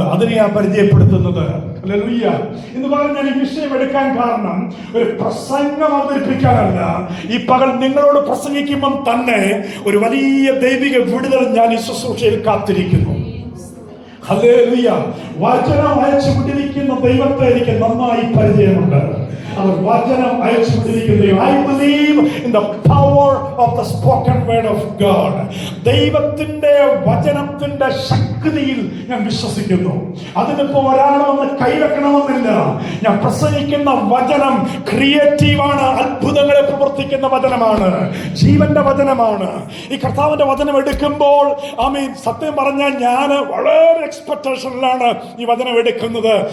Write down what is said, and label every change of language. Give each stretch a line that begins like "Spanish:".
Malayalam: അതിനെയാണ് പരിചയപ്പെടുത്തുന്നത്. എന്ന് പറഞ്ഞാൽ ഈ വിഷയം എടുക്കാൻ കാരണം ഒരു പ്രസംഗം അവതരിപ്പിക്കാനല്ല. ഈ പകൽ നിങ്ങളോട് പ്രസംഗിക്കുമ്പം തന്നെ ഒരു വലിയ ദൈവിക വിടുതൽ ഞാൻ ഈ ശുശ്രൂഷയിൽ കാത്തിരിക്കുന്നു. ഹല്ലേലൂയ. വചനം അയച്ചു വിട്ടിരിക്കുന്ന ദൈവത്തെ എനിക്ക് നന്നായി പരിചയമുണ്ട്. അവർ വചനം അയച്ചു വിട്ടിരിക്കുന്നു.
English: I believe in the power of the spoken word of God.
Malayalam: ദൈവത്തിന്റെ വചനത്തിന്റെ ശക്തിയിൽ ഞാൻ വിശ്വസിക്കുന്നു. അതിനിപ്പോ ഒരാളൊന്ന് കൈവെക്കണമെന്നില്ല. ഞാൻ പ്രസംഗിക്കുന്ന വചനം ക്രിയേറ്റീവാണ്, അത്ഭുതങ്ങളെ പ്രവർത്തിക്കുന്ന വചനമാണ്, ജീവന്റെ വചനമാണ്. ഈ കർത്താവിന്റെ വചനം എടുക്കുമ്പോൾ സത്യം പറഞ്ഞാൽ ഞാൻ വളരെ എക്സ്പെക്ടേഷനിലാണ് ഈ വചനം എടുക്കുന്നത്.